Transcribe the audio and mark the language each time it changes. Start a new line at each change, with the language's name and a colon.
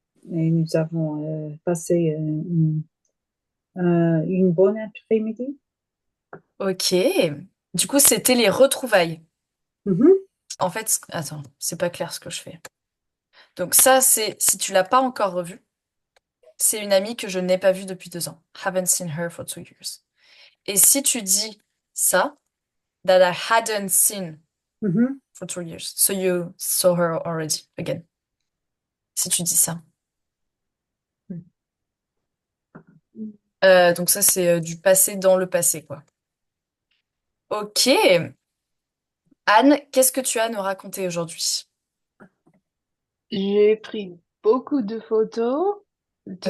French: et nous avons passé une bonne après-midi. Ok. Du coup, c'était les retrouvailles. Mhm. En fait, attends, c'est pas clair ce que je fais. Donc ça, c'est, si tu l'as pas encore revue, c'est une amie que je n'ai pas vue depuis 2 ans.
English: Haven't seen her for 2 years.
French: Et si tu dis ça,
English: that I hadn't seen Mhm. for 2 years, so you saw her already again.
French: Si tu dis ça. Donc ça, c'est du passé dans le passé, quoi. Ok. Anne, qu'est-ce que tu as à nous raconter aujourd'hui? J'ai pris beaucoup de photos de